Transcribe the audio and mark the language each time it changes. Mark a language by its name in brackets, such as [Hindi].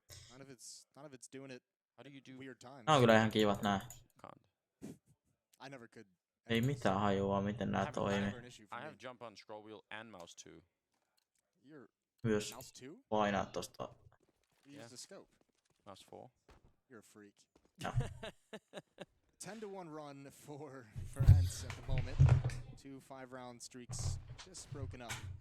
[English] None of it's doing it weird times. [Finnish] Nää on kyllä ihan kivat nää. [English] I never could. [Finnish] Ei mitään hajua, miten nää toimii. [English] I have jump on scroll wheel and mouse too. [Finnish] Myös painaa tosta. [English] Use the scope. Mouse 4. You're a freak. No. 10-1 run for Ence at the moment. 2 5-round streaks just broken up.